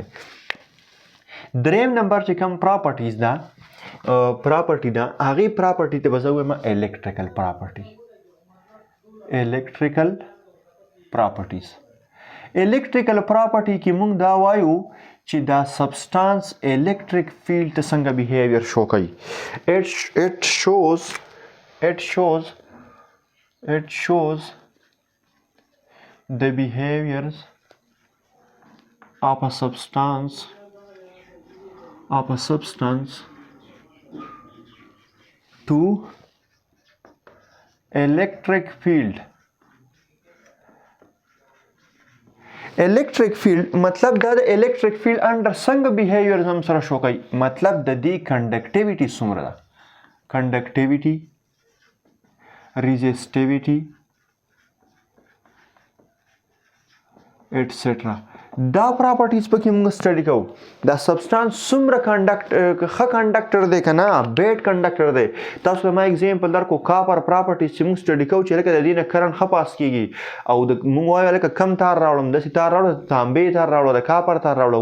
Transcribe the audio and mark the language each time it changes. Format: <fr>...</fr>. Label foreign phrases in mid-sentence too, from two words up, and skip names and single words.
<ps>دریم نمبر چې کوم پراپرټیز ده پراپرټي ده هغې پراپرټي ته به زه وایم</ps> <en>electrical property. electrical properties.</en> <ps>الکټریکل پراپرټي کې موږ دا وایو چې دا سبسټانس</ps> <en>electric field</en> <ps>ته څنګه بیهیویر شو کوي.</ps> <en>it shows the behaviors of a substance to electric field. electric field</en> <ps>مطلب دا د</ps> <en>electric field under</en> <ps>څنګه behavior هم سره شو کوي. مطلب د دې conductivity څومره ده.</ps> <en>conductivity resistivity etc.</en> <ps>دا پراپرټیز پکې موږ سټډي کوو. دا سبسټانس څومره ښه کنډکټر دی که نه</ps> <en>bad conductor</en> <ps>دی. تاسو ته ما اگزامپل درکو</ps> <en>copper properties</en> <ps>چې موږ سټډي کوو چې لکه د دې نه کرنټ ښه پاس کېږي او موږ وایو لکه کم تار راوړم داسې تار راوړه تانبې تار راوړه د کاپر تار راوړه.</ps>